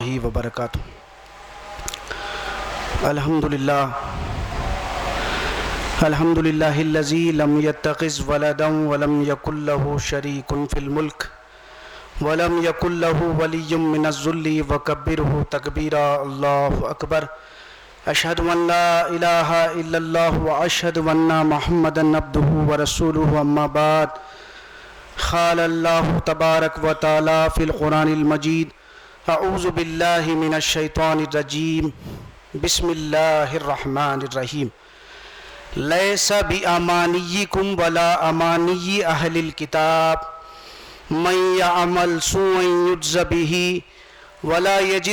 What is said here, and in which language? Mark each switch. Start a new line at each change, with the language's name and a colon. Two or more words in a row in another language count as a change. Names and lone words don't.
Arabic: وبرکاتہ۔ الحمدللہ الذی لم یتخذ ولدا ولم یکن له شریک فی الملک ولم یکن له ولی من الذل وکبرہ تکبیرا۔ اللہ اکبر۔ اشہد ان لا الہ الا اللہ واشہد ان محمدا عبدہ ورسولہ، اما بعد۔ قال اللہ تبارک و تعالی فی القرآن المجید: اعوذ باللہ من الشیطان الرجیم، بسم اللہ الرحمن الرحیم۔ لیس بامانیکم ولا امانی اہل الکتاب، من یعمل سوءا یجز بہ ولا یجد